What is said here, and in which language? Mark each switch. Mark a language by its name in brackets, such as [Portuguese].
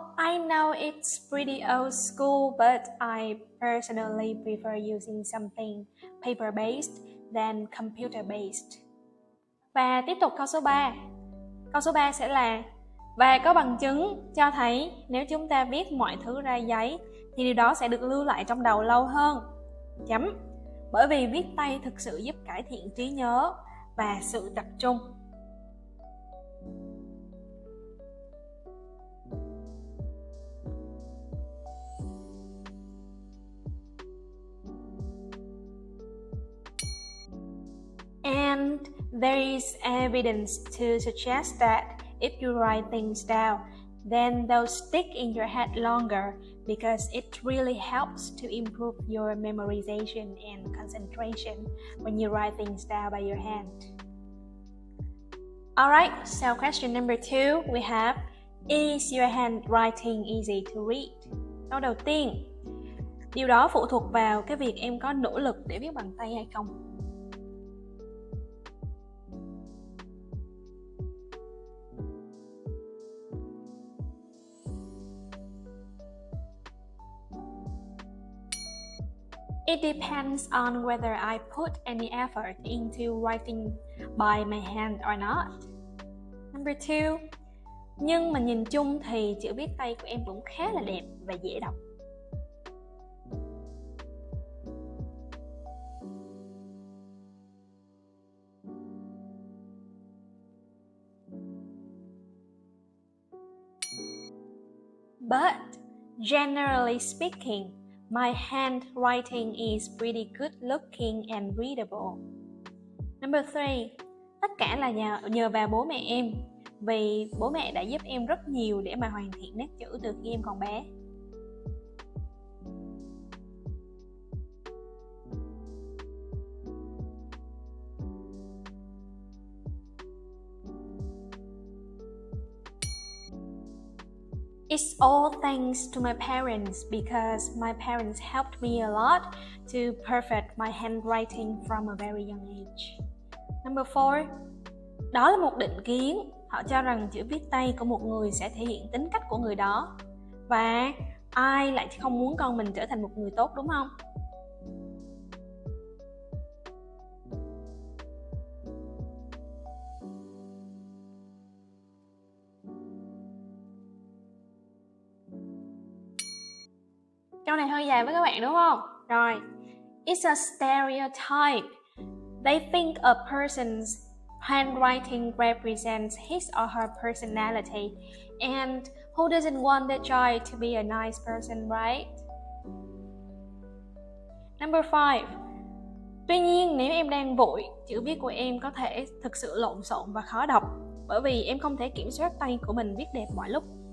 [English] I know it's pretty old school, but I personally prefer using something paper-based than computer-based. [Vietnamese] Và tiếp tục câu số 3. Câu số 3 sẽ là và có bằng chứng cho thấy nếu chúng ta viết mọi thứ ra giấy thì điều đó sẽ được lưu lại trong đầu lâu hơn. Chấm. Bởi vì viết tay thực sự giúp cải thiện trí nhớ và sự tập trung. [English] And there is evidence to suggest that if you write things down, then they'll stick in your head longer because it really helps to improve your memorization and concentration when you write things down by your hand. Alright, so question number 2, we have, is your handwriting easy to read? [Vietnamese] Câu đầu tiên, điều đó phụ thuộc vào cái việc em có nỗ lực để viết bằng tay hay không. [English] It depends on whether I put any effort into writing by my hand or not. Number 2. [Vietnamese] Nhưng mà nhìn chung thì chữ viết tay của em cũng khá là đẹp và dễ đọc. [English] But generally speaking, my handwriting is pretty good looking and readable. Number 3. [Vietnamese] Tất cả là nhờ vào bố mẹ em, vì bố mẹ đã giúp em rất nhiều để mà hoàn thiện nét chữ từ khi em còn bé. [English] It's all thanks to my parents because my parents helped me a lot to perfect my handwriting from a very young age. Number 4. [Vietnamese] Đó là một định kiến. Họ cho rằng chữ viết tay của một người sẽ thể hiện tính cách của người đó. Và ai lại không muốn con mình trở thành một người tốt, đúng không? Câu này hơi dài với các bạn đúng không? [English] Rồi. It's a stereotype. They think a person's handwriting represents his or her personality. And who doesn't want their child to be a nice person, right? Number 5. [Vietnamese] Tuy nhiên, nếu em đang vội, chữ viết của em có thể thực sự lộn xộn và khó đọc, bởi vì em không thể kiểm soát tay của mình viết đẹp mọi lúc.